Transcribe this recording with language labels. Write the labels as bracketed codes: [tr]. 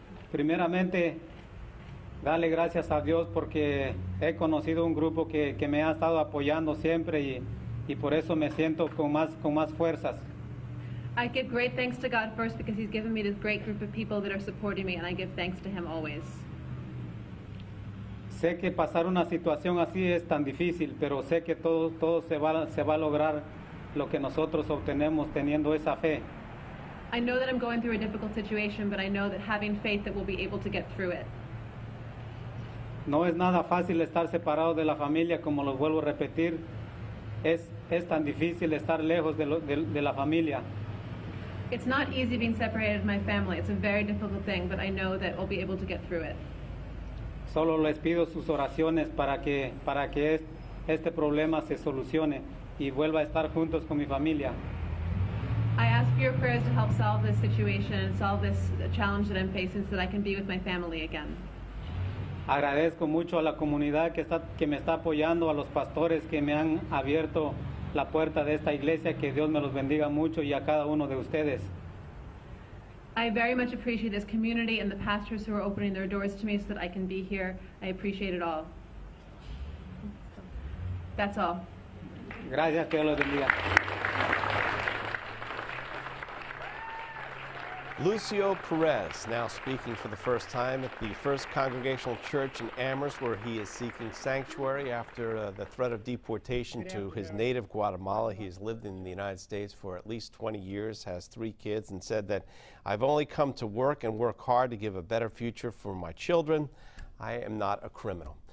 [es] Primeramente, darle gracias a Dios porque he conocido un grupo que me ha estado apoyando siempre y por eso me siento con más fuerzas. [en] I give great thanks to God first because He's given me this great group of people that are supporting me, and I give thanks to Him always. [es] Sé que pasar una situación así es tan difícil, pero sé que todo se va a lograr lo que nosotros obtenemos teniendo esa fe. [en] I know that I'm going through a difficult situation, but I know that having faith that we'll be able to get through it. [es] No es nada fácil estar separado de la familia, como lo vuelvo a repetir. Es tan difícil estar lejos de la familia. [en] It's not easy being separated from my family. It's a very difficult thing, but I know that we'll be able to get through it. [es] Solo les pido sus oraciones para que este problema se solucione y vuelva a estar juntos con mi familia. [en] I ask for your prayers to help solve this situation and solve this challenge that I'm facing so that I can be with my family again. [es] Agradezco mucho a la comunidad que me está apoyando, a los pastores que me han abierto la puerta de esta iglesia, que Dios me los bendiga mucho, y a cada uno de ustedes. [en] I very much appreciate this community and the pastors who are opening their doors to me so that I can be here. I appreciate it all. That's all. [es] Gracias, que Dios los bendiga. [en] Lucio Perez now speaking for the first time at the First Congregational Church in Amherst, where he is seeking sanctuary after the threat of deportation to his native Guatemala. He has lived in the United States for at least 20 years, has 3 kids, and said that I've only come to work and work hard to give a better future for my children. I am not a criminal.